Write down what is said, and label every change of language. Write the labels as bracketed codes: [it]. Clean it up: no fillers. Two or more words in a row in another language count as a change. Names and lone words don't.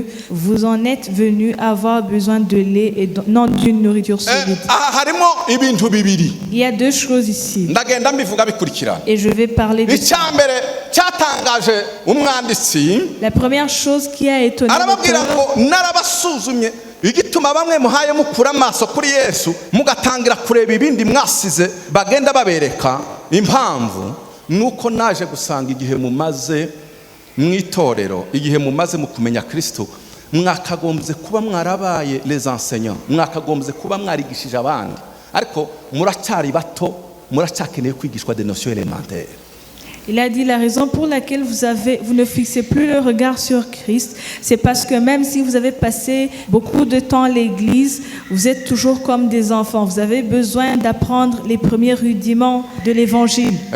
[fr] Vous en êtes venus avoir besoin de lait et non d'une nourriture solide. Il y a deux choses ici. Et je vais parler de ça. La première chose qui a étonné [rw] igituma bamwe muhaye mukura amaso kuri Yesu mugatangira kureba ibindi mwasize bagenda babereka impamvu nuko naje gusanga igihe mumaze mwitorero, igihe mumaze mu kumenya Kristo, mwakagombye kuba mwarabaye [fr] les enseignants, [rw] mwakagombye kuba mwarigishije abandi, ariko muracyari bato, muracyakeneye kwigishwa [fr] des notions élémentaires. Il a dit la raison pour laquelle vous ne fixez plus le regard sur Christ, c'est parce que même si vous avez passé beaucoup de temps à l'église, vous êtes toujours comme des enfants. Vous avez besoin d'apprendre les premiers rudiments de l'évangile.